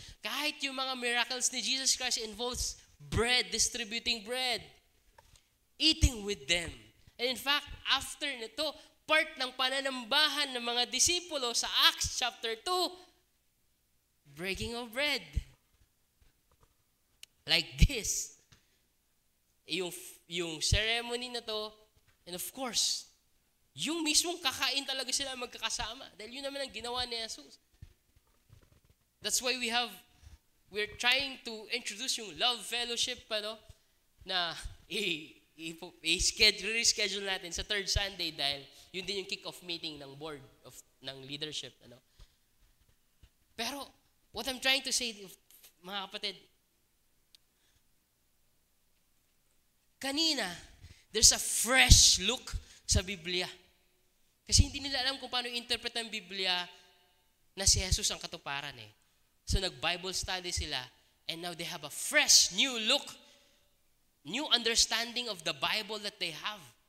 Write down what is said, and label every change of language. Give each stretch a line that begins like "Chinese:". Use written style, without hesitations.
English: Kahit yung mga miracles ni Jesus Christ involves bread, distributing bread, eating with them. And in fact, after nito, part
Filipino: ng pananambahan ng mga disipulo sa
English: Acts chapter 2, breaking of bread. Like this.
Filipino: Yung ceremony na to,
English: and of course,
Filipino: yung mismong kakain talaga sila magkakasama. Dahil yun naman ang ginawa ni Jesus.
English: That's why we're trying to introduce yung love fellowship,
Filipino: na i-reschedule natin sa third Sunday dahil yun din yung
English: kick-off meeting ng board ng leadership. Pero, what I'm trying to say,
Filipino: mga kapatid, kanina,
English: there's a fresh look sa Biblia.
Filipino: Kasi hindi nila alam kung paano interpret ang Biblia na si Jesus ang katuparan eh.
English: So
Filipino: nag-Bible study sila
English: and now they have a fresh, new look, new understanding of the Bible that they have.